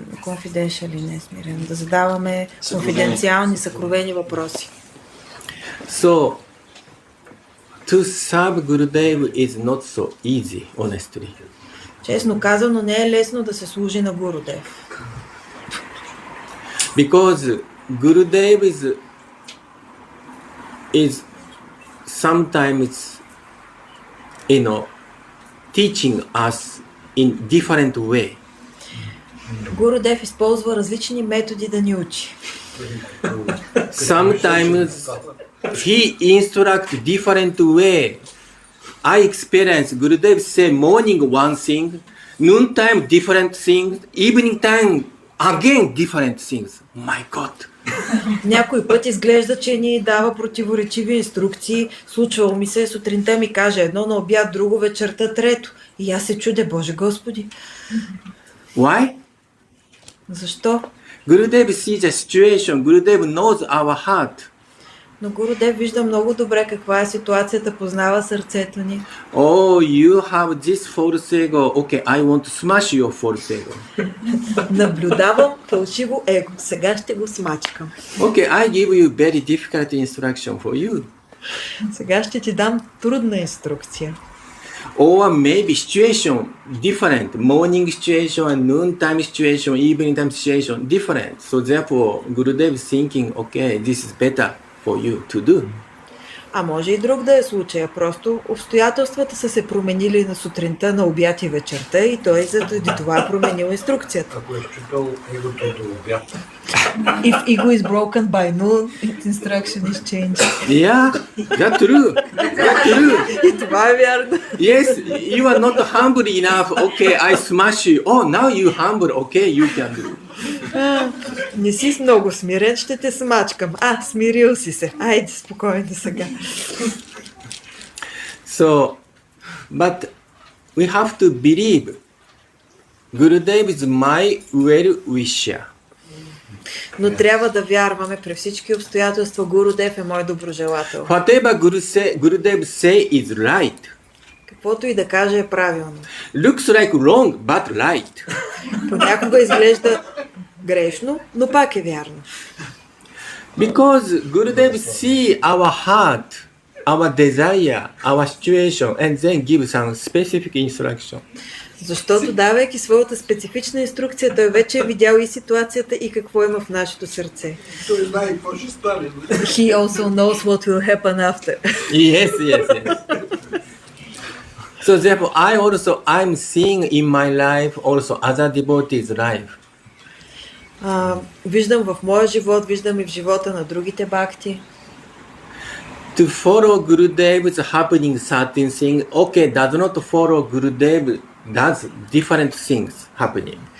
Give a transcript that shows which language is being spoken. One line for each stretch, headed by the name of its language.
Bulgarian: Confidentially, не смирено. Да задаваме конфиденциални, съкровени въпроси.
English: So, to serve Gurudev is not so easy, honestly.
Bulgarian: Честно казано, не е лесно да се служи на Гурудев.
English: Because Gurudev is sometimes, teaching us in different way.
Bulgarian: Гурудев използва различни методи да ни учи.
English: Sometimes he instructs different way. I experience Gurudev say morning one thing, noon time different things, evening time again different things. My God!
Bulgarian: Някой път изглежда, че ни дава противоречиви инструкции. Случвало ми се, сутринта ми каже едно, на обяд друго, вечерта трето. И аз се чудя, Боже Господи.
English: Why?
Bulgarian: Защо?
English: Gurudev sees the situation. Gurudev knows our heart.
Bulgarian: Но Гурудев вижда много добре каква е ситуацията, познава сърцето ни.
English: Oh, you have this false ego. Okay, I want to smash your false ego.
Bulgarian: Наблюдавам фалшиво его. Сега ще го смачкам.
English: Okay, I give you very difficult instruction for you.
Bulgarian: Сега ще ти дам трудна инструкция.
English: Or maybe situation different. Morning situation and noontime situation, evening time situation different. So therefore, Gurudev is thinking, okay, this is better for you to do.
Bulgarian: А може и друг да е случая. Просто обстоятелствата са се променили на сутринта, на обяд и вечерта и той заради това е променил инструкцията. Ако е считал егото до обяд.
English: If ego is broken by noon, its instruction is changed. Yeah, that's true. That's true.
Bulgarian: И това е вярно.
English: Yes, you are not humble enough. Okay, I smash you. Oh, now you humble. Okay, you can do.
Bulgarian: Не си много смирен, ще те смачкам. Смирил си се. Айде, спокойно сега.
English: So, but we have to believe Gurudev is my well-wisher.
Bulgarian: Но трябва да вярваме при всички обстоятелства. Гурудев е мой доброжелател.
English: Whatever Gurudev say is right.
Bulgarian: Каквото и да каже е правилно.
English: Looks like wrong, but right.
Bulgarian: Понякога изглежда грешно, но пак е вярно.
English: Because Gurudev see our heart, our desire, our situation, and then give some specific instruction.
Bulgarian: Защото давайки своята специфична инструкция, той вече е видял и ситуацията и какво има в нашето сърце. Той знае какво ще стане.
English: He also knows what will happen after. Yes. So therefore, I'm seeing in my life also other devotees' life.
Bulgarian: Виждам в моя живот, виждам и в живота на другите бхакти.
English: To follow Gurudev's happening certain things, okay, does not follow Gurudev, does different things happening.